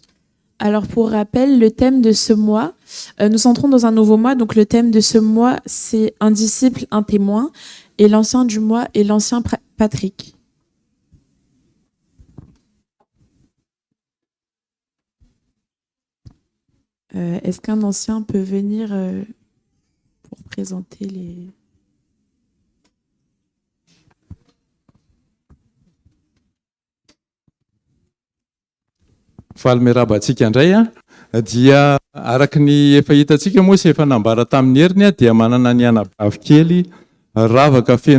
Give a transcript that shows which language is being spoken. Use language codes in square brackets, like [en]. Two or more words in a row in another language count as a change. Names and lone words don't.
[fr] Alors pour rappel, le thème de ce mois, nous entrons dans un nouveau mois, donc le thème de ce mois c'est un disciple, un témoin, et l'ancien du mois est l'ancien Patrick. Est-ce qu'un ancien peut venir pour présenter les... [mg] Falmerabantsika indray dia araka ny efa hitantsika moa sy efa nambara tamin'ny heriny dia manana ny anabavy kely ravaka feno